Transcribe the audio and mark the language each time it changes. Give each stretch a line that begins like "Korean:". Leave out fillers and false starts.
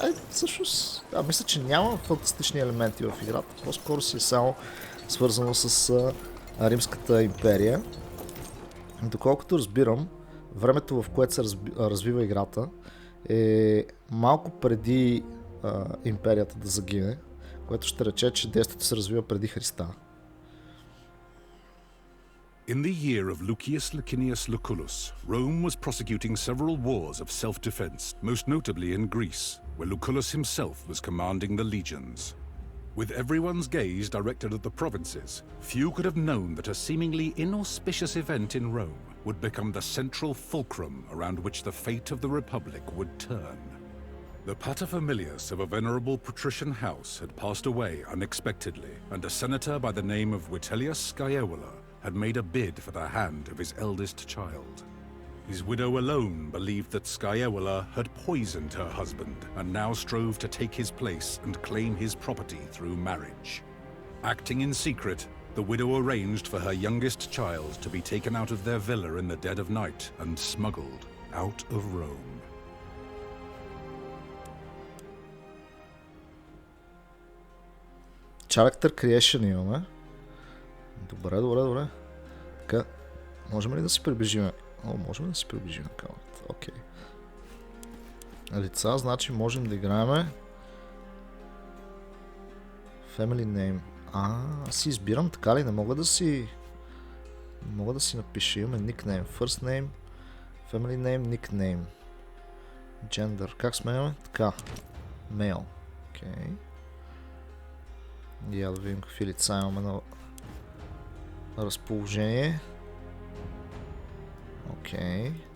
Bulgarian: Всъщност, мисля, че няма фантастични елементи в играта, по-скоро си е само свързано с Римската империя. Доколкото разбирам, времето, в което се развива играта, е малко преди империята да загине, което ще рече, че действието се развива преди Христа.
English: In the year of Lucius Licinius Lucullus, Rome was prosecuting several wars of self-defense, most notably in Greece, where Lucullus himself was commanding the legions. With everyone's gaze directed at the provinces, few could have known that a seemingly inauspicious event in Rome would become the central fulcrum around which the fate of the Republic would turn. The paterfamilias of a venerable patrician house had passed away unexpectedly, and a senator by the name of Vitellius Scaevola had made a bid for the hand of his eldest child. His widow alone believed that Scaevola had poisoned her husband, and now strove to take his place and claim his property through marriage. Acting in secret, the widow arranged for her youngest child to be taken out of their villa in the dead of night and smuggled out of Rome.
Bulgarian: Character Creation имаме. Добре. Така, можем ли да си приближим? Можем да си приближим камерата. Окей. Лица, значи можем да играем Family Name. Аз си избирам, така ли? Не мога да си напиша. Имаме Nickname, First Name, Family Name, Nickname, Gender. Как сменяме? Така. Male. Окей. И да видим какви лица имаме на разположение. Окей.